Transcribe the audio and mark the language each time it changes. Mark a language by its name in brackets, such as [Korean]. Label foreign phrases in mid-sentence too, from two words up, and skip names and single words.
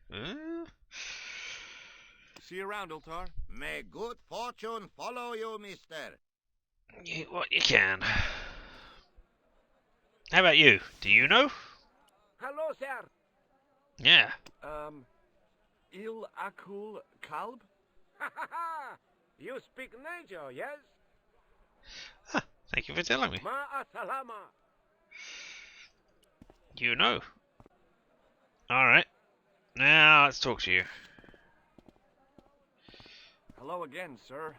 [English] See you around, Ultar. May good fortune follow you, mister. What you can. How about you? Do you know? Hello, sir. Yeah. [Arabic] هل أكل كلب? Ha ha ha! [English] You speak Niger, yes? Ah, thank you for telling me. [Arabic] مع السلامة. [English] You know. Alright. Now let's talk to you. Hello again, sir.